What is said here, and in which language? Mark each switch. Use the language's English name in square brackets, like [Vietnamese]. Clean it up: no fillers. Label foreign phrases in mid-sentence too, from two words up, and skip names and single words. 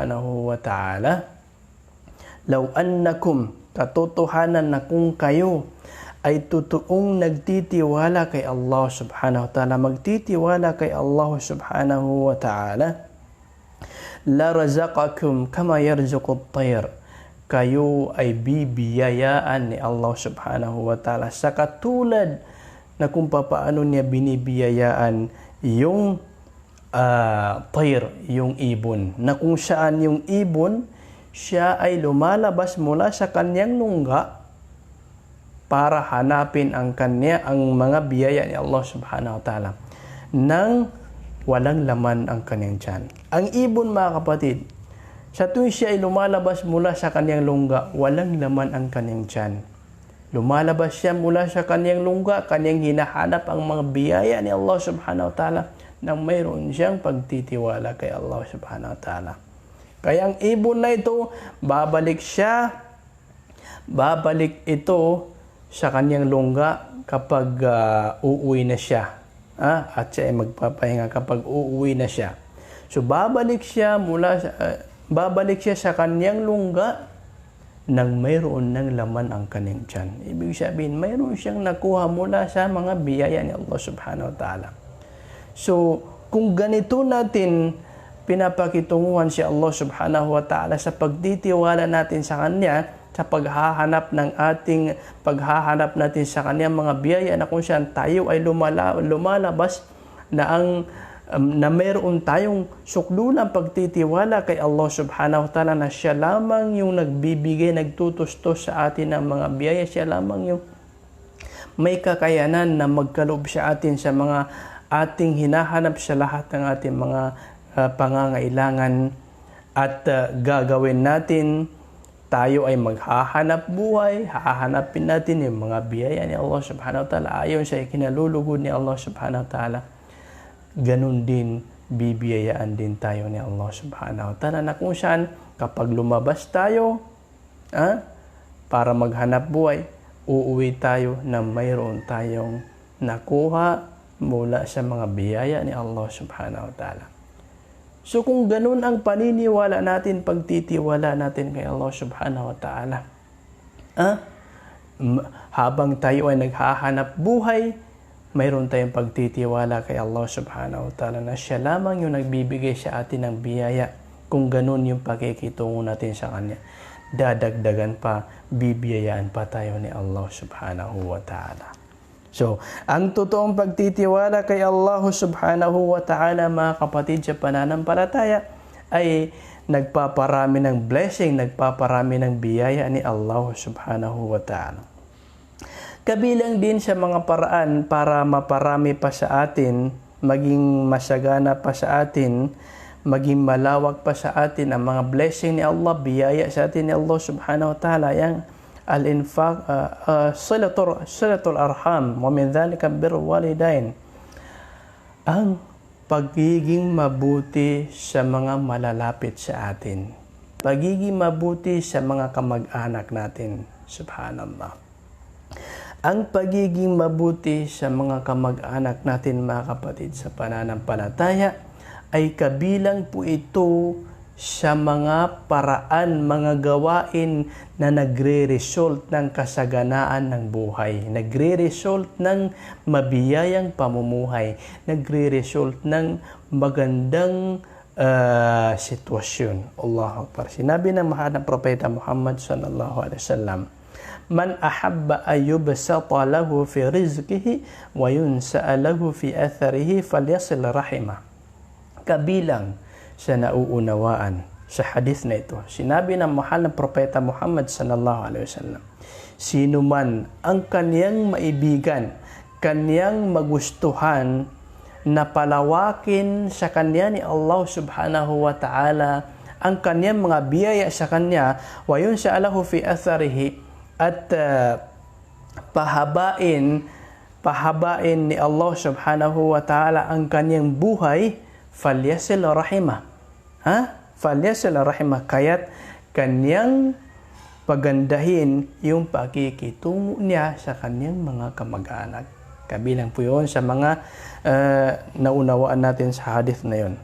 [Arabic] وتعالى لو أنكم, [Filipino] katotohanan na kung kayo ay totoong nagtitiwala kay Allah [Arabic] سبحانه وتعالى, [Filipino] magtitiwala kay [Arabic] الله سبحانه وتعالى لرزقكم كما يرزق الطير, [Filipino] kayo ay bibiyayaan ni Allah [Arabic] سبحانه وتعالى [Filipino] sa katulad na kung paano niya binibiyayaan yung tayr, yung ibon, na kung saan yung ibon siya ay lumalabas mula sa kanyang lungga para hanapin ang mga biyaya ni Allah [Arabic] سبحانه وتعالى [Filipino] nang walang laman ang kanyang tiyan. Ang ibon, mga kapatid, sa tuwing siya ay lumalabas mula sa kanyang lungga, walang laman ang kanyang tiyan. Lumalabas siya mula sa kanyang lungga, kanyang hinahanap ang mga biyaya ni Allah [Arabic] سبحانه وتعالى [Filipino] nang mayroon siyang pagtitiwala kay Allah [Arabic] سبحانه وتعالى. [Filipino] Kaya ang ibon na ito, babalik ito sa kanyang lungga kapag uuwi na siya. At siya ay magpapahinga kapag uuwi na siya. So babalik siya sa kanyang lungga nang mayroon ng laman ang kanyang tiyan. Ibig sabihin, mayroon siyang nakuha mula sa mga biyaya ni Allah [Arabic] سبحانه وتعالى. [Filipino] So kung ganito natin pinapakitunguhan si Allah [Arabic] سبحانه وتعالى [Filipino] sa pagtitiwala natin sa Kanya, sa paghahanap natin sa Kanyang mga biyaya, na kung saan tayo ay lumalabas na mayroon tayong sukdulang pagtitiwala kay Allah [Arabic] سبحانه وتعالى [Filipino] na siya lamang yung nagbibigay, nagtutustos sa atin ng mga biyaya, siya lamang yung may kakayanan na magkaloob sa atin sa mga ating hinahanap sa lahat ng ating mga pangangailangan, at gagawin natin. Tayo ay maghahanap buhay, hahanapin natin yung mga biyaya ni Allah [Arabic] سبحانه وتعالى [Filipino] ayon sa ikinalulugod ni Allah [Arabic] سبحانه وتعالى. [Filipino] Ganun din, bibiyayaan din tayo ni Allah [Arabic] سبحانه وتعالى, [Filipino] na kung saan kapag lumabas tayo, para maghanap buhay, uuwi tayo na mayroon tayong nakuha mula sa mga biyaya ni Allah [Arabic] سبحانه وتعالى. [Filipino] So kung ganun ang paniniwala natin, pagtitiwala natin kay Allah [Arabic] سبحانه وتعالى, [Filipino] habang tayo ay naghahanap buhay, mayroon tayong pagtitiwala kay Allah [Arabic] سبحانه وتعالى [Filipino] na siya lamang yung nagbibigay sa atin ng biyaya. Kung ganun yung pakikitungo natin sa Kanya, dadagdagan pa, bibiyayaan pa tayo ni Allah [Arabic] سبحانه وتعالى. [Filipino] So, ang totoong pagtitiwala kay Allah [Arabic] سبحانه وتعالى, [Filipino] mga kapatid sa pananampalataya, ay nagpaparami ng blessing, nagpaparami ng biyaya ni Allah [Arabic] سبحانه وتعالى. [Filipino] Kabilang din sa mga paraan para maparami pa sa atin, maging masagana pa sa atin, maging malawak pa sa atin ang mga blessing ni Allah, biyaya sa atin ni Allah [Arabic] سبحانه وتعالى, [Filipino] yang al-infaq, [Arabic] صلة الأرحام ومن ذلك بر الوالدين, [Filipino] ang pagiging mabuti sa mga malalapit sa atin, pagiging mabuti sa mga kamag-anak natin, subhanallah. Ang pagiging mabuti sa mga kamag-anak natin, mga kapatid sa pananampalataya, ay kabilang po ito sa mga paraan, mga gawain na nagre-result ng kasaganaan ng buhay, nagre-result ng mabiyayang pamumuhay, nagre-result ng magandang sitwasyon. [Arabic] الله أكبر. [Filipino] Sinabi ng mahal na propeta Muhammad [Arabic] صلى الله عليه وسلم من أحب أن يبسط له في رزقه وينسأ له في أثره فليصل رحمه." [Filipino] Kabilang sa nauunawaan sa hadith na ito, sinabi ng mahal na propeta Muhammad [Arabic] صلى الله عليه وسلم, [Filipino] sino man ang kaniyang maibigan, kaniyang magustuhan na palawakin sa kanya ni Allah [Arabic] سبحانه وتعالى [Filipino] ang kaniyang mga biyaya sa kanya, [Arabic] وينسأ له في أثره, [Filipino] at pahabain ni Allah [Arabic] سبحانه وتعالى [Filipino] ang kaniyang buhay, [Arabic] فليصل رحمه. فليصل رحمه, [Filipino] kaya't kanyang pagandahin yung pakikitungo niya sa kanyang mga kamag-anak. Kabilang po yun sa mga naunawaan natin sa hadith na yun.